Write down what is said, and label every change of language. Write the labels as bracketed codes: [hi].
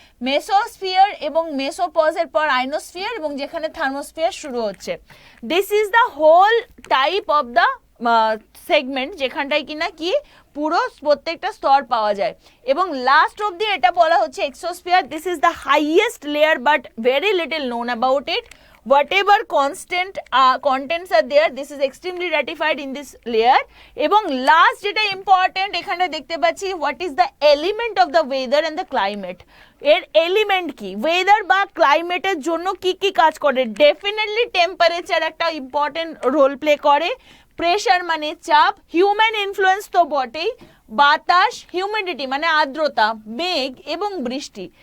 [bn] Mesosphere এবং মেসোপজের পর ionosphere এবং যেখানে থার্মোস্ফিয়ার শুরু হচ্ছে। [en] this is the whole type of the segment, [bn] যেখানটায় কিনা কি পুরো প্রত্যেকটা স্তর পাওয়া যায়। এবং লাস্ট অবধি এটা বলা হচ্ছে exosphere. [en] This is the highest layer but very little known about it. whatever contents are there, this is extremely ratified in this layer. [bn] এবং লাস্ট যেটা ইম্পর্টেন্ট এখানে দেখতে পাচ্ছি, [en] What is the element of the weather and the climate. [bn] এর element কি, weather বা ক্লাইমেটের জন্য কি কি কাজ করে, ডেফিনেটলি টেম্পারেচার একটা ইম্পর্টেন্ট রোল প্লে করে, প্রেশার মানে চাপ, হিউম্যান ইনফ্লুয়েন্স তো বটেই, বাতাস, হিউমিডিটি মানে আর্দ্রতা, মেঘ এবং বৃষ্টি।